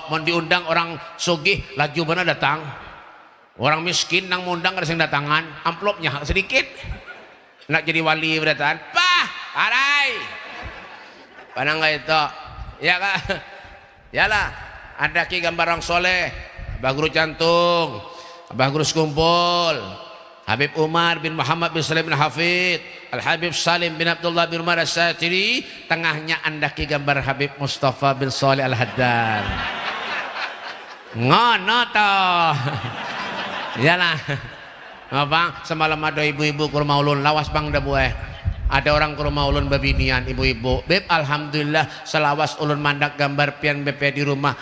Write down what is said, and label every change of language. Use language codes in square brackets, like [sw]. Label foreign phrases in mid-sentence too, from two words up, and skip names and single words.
[bjn] Mau diundang orang sugih, laju mana datang. Orang miskin nang mundang ada yang datangan, amplopnya sedikit. Nak jadi wali berdatangan, pah, arai. Panang nggak itu, ya kak, yalah. Ada ki gambar orang soleh, abah guru jantung, abah guru sekumpul, Habib Umar bin Muhammad bin Salim bin Hafid, Al Habib Salim bin Abdullah bin Umar As-Satiri. Tengahnya andaki gambar Habib Mustafa bin Salih Al Haddad. [jv] Ngono toh. Iyalah. [bjn] Bang, semalam ada ibu-ibu ke rumah ulun, lawas bang dah buah. Ada orang ke rumah ulun babinian ibu-ibu. Beb, alhamdulillah selawas ulun mandak gambar pian BP di rumah.